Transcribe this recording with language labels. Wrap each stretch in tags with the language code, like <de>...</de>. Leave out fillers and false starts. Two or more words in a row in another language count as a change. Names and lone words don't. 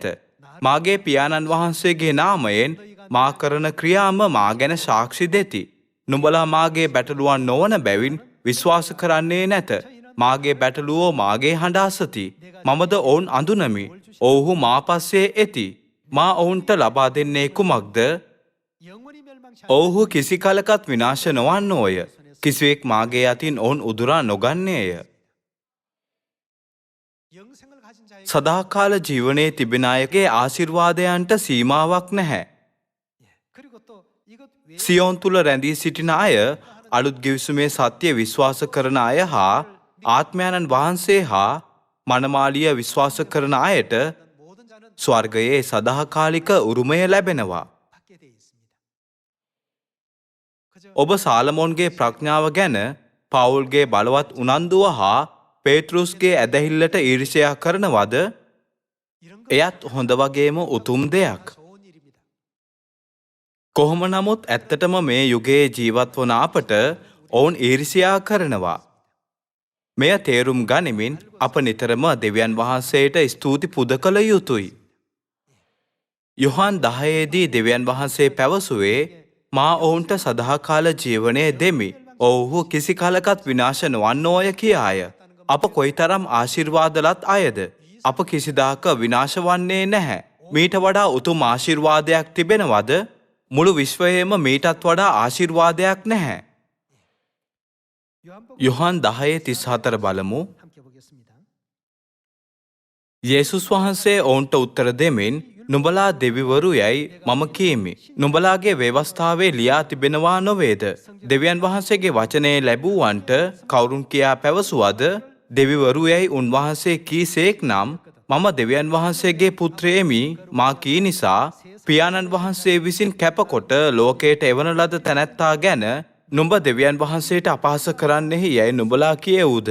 <si>මාගේ පියාණන් වහන්සේගේ නාමයෙන් මා කරන ක්‍රියාම මා ගැන සාක්ෂි දෙති. නුඹලා මාගේ බැටළුවන් නොවන බැවින් විශ්වාස කරන්නේ නැත. මාගේ බැටළුවෝ මාගේ හඬ අසති. මමද ඔවුන් අඳුනමි. ඔවුහු මා පස්සේ එති. මා ඔවුන්ට ලබා දෙන්නේ කුමක්ද?</si> <ko>영원히 멸망치</ko> <si>ඔවුහු කිසි කලකත් විනාශ නොවන්නෝය. කිසිවෙක් මාගේ අතින් ඔවුන් උදුරා නොගන්නේය.</si> <ko>영생을 가진 자에게</ko> <si>සදාකාල ජීවනයේ තිබෙන අයගේ ආශිර්වාදයන්ට සීමාවක් නැහැ.</si> <ko>그리고 또 이것 외에</ko> <si>සියෝන් තුල රැඳී සිටින අය, අලුත් ගිවිසුමේ සත්‍ය විශ්වාස කරන අය හා ආත්මයන්න් වහන්සේ හා මනමාලිය විශ්වාස කරන අයට</si> <ko>모든 자는</ko> <si>ස්වර්ගයේ සදාකාලික උරුමය ලැබෙනවා.</si> <ko>받게 돼 있습니다. 그저</ko> <si>ඔබ සාලමෝන්ගේ ප්‍රඥාව ගැන පවුල්ගේ බලවත් උනන්දුව හා පේතෘස්ගේ ඇදහිල්ලට ඊර්ෂ්‍යා කරනවද?</si> <ko>이런 것</ko> <si>එයත් හොඳ වගේම උතුම් දෙයක්.</si> <ko>좋은 일입니다.</ko> <si>කොහොම නමුත් ඇත්තටම මේ යුගයේ ජීවත් වන අපට ඔවුන් ඊර්ෂ්‍යා කරනවා. මෙය තේරුම් ගනිමින් අප නිතරම දෙවියන් වහන්සේට ස්තුති පුද කළ යුතුයි. යොහාන් 10ේදී දෙවියන් වහන්සේ පැවසුවේ මා ඔවුන්ට සදාකාල ජීවනය දෙමි. ඔවුහු කිසි කලකත් විනාශ නොවන්නෝය කියාය. අප කොයිතරම් ආශිර්වාදලත් අයද? අප කිසිදාක විනාශ වන්නේ නැහැ. මීට වඩා උතුම් ආශිර්වාදයක් තිබෙනවද? මුළු විශ්වයේම මීටත් වඩා ආශිර්වාදයක් නැහැ. 요한복음 යොහාන් 10:34 බලමු.</si> <ko>함께 보겠습니다.</ko> <si>යේසුස් වහන්සේ ඔවුන්ට උත්තර දෙමින් නුඹලා දෙවිවරු යැයි මම කීමි. නුඹලාගේ ව්‍යවස්ථාවේ ලියා තිබෙනවා නොවේද? දෙවියන් වහන්සේගේ වචනේ ලැබුවන්ට කවුරුන් කියා පැවසුවද? දෙවිවරු යැයි උන්වහන්සේ කීසේක් නම් මම දෙවියන් වහන්සේගේ පුත්‍රයෙමි මා කී නිසා පියාණන් වහන්සේ විසින් කැපකොට ලෝකයට එවන ලද තැනැත්තා ගැන නුඹ දෙවියන් වහන්සේට අපහාස කරන්නෙහි යැයි නුඹලා කියවුද?</si>